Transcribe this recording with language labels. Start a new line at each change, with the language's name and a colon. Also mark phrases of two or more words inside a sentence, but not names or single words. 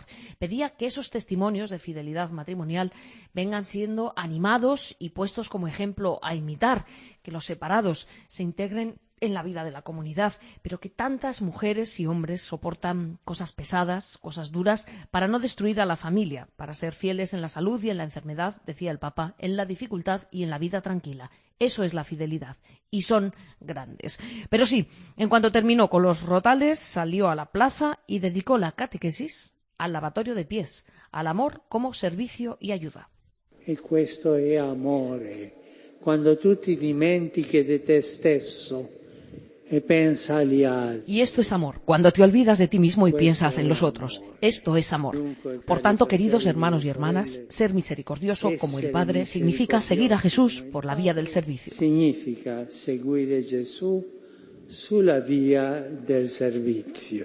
Spanish: Pedía que esos testimonios de fidelidad matrimonial vengan siendo animados y puestos como ejemplo a imitar, que los separados se integren en la vida de la comunidad, pero que tantas mujeres y hombres soportan cosas pesadas, cosas duras, para no destruir a la familia, para ser fieles en la salud y en la enfermedad, decía el Papa, en la dificultad y en la vida tranquila. Eso es la fidelidad, y son grandes. Pero sí, en cuanto terminó con los rotales, salió a la plaza y dedicó la catequesis al lavatorio de pies, al amor como servicio y ayuda.
Italian: E questo è amore, quando tu ti dimentichi di te stesso
Spanish: Y esto es amor, cuando te olvidas de ti mismo y piensas en los otros. Esto es amor. Por tanto, queridos hermanos y hermanas, ser misericordioso como el Padre significa seguir a Jesús por la vía del servicio. Significa seguir a Jesús sulla vía del servicio.